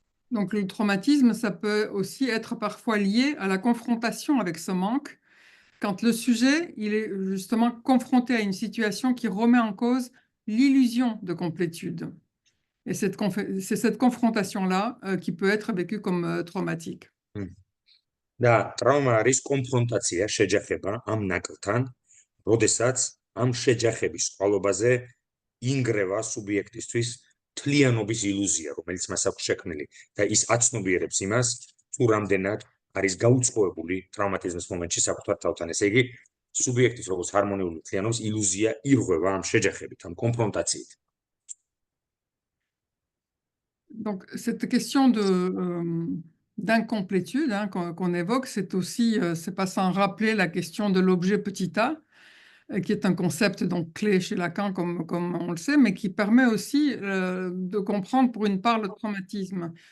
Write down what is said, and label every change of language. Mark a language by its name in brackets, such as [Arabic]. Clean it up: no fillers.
[French] Donc le traumatisme, ça peut aussi être parfois lié à la confrontation avec ce manque, quand le sujet il est justement confronté à une situation qui remet en cause l'illusion de complétude. Et c'est cette confrontation-là qui peut être vécue comme traumatique. [Georgian] და ტრავმა არის კონფრონტაცია, შეჯახება ამ ნაკლთან, როდესაც ამ შეჯახების წყალობაზე ინგრევა სუბიექტისთვის თლიანობის ილუზია, რომელიც მას აქვს შექმნილი და ის აცნობიერებს იმას, თუ რამდენად არის გაუწყობებული ტრავმატიზმის მომენტში საკუთარ თავთან. ესე იგი, სუბიექტის როგორც ჰარმონიული თლიანობის ილუზია ირღვევა ამ შეჯახებით, ამ კონფრონტაციით. [French] Donc cette question d'incomplétude qu'on évoque, c'est aussi, c'est pas sans rappeler la question de l'objet petit a, qui est un concept donc clé chez Lacan, comme on le sait, mais qui permet aussi de comprendre pour une part le traumatisme,